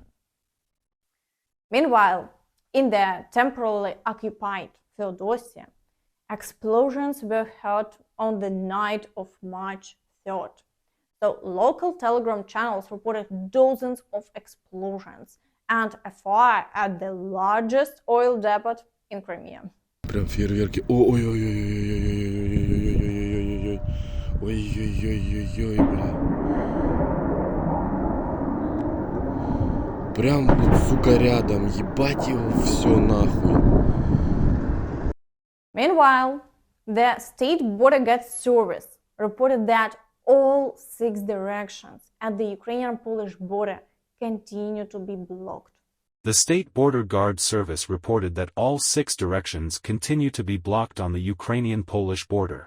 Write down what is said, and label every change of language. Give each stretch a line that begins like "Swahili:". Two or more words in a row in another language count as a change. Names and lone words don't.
English: Meanwhile, in the temporarily occupied Feodosia, explosions were heard on the night of March 3rd. So local Telegram channels reported dozens of explosions and a fire at the largest oil depot in Crimea.
Russian: Прям фейерверки. Ой-ой-ой-ой-ой-ой-ой-ой-ой-ой-ой-ой-ой-ой-ой-ой-ой-ой-ой, бля. Прям вот, сука, рядом. Ебать его все нахуй.
English: Meanwhile, the State Border Guard Service reported that all 6 directions at the Ukrainian-Polish border continue to be blocked. The State Border Guard Service reported that all 6 directions continue to be blocked on the Ukrainian-Polish border.